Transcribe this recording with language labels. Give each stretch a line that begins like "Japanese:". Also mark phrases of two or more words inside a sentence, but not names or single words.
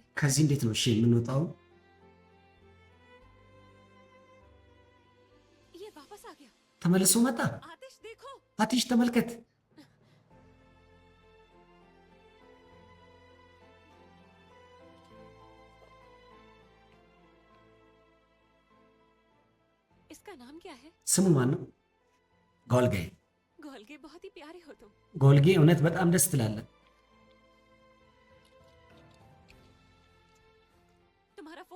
Amharic: ከዚህ እንዴት ነው እሺ የምንወጣው?
Hindi: ये वापस आ गया।
Amharic: ተመልሶ መጣ።
Hindi: आतिश देखो।
Amharic: አትሽ ተመልከት።
Hindi: इसका नाम क्या है?
Amharic: ስሙ ማን ነው? ጎልጌ።
Hindi: गोलगे बहुत ही प्यारे हो तुम।
Amharic: ጎልጌ እውነት በጣም ደስ ትላለህ።
Hindi: तुम्हारा फोन?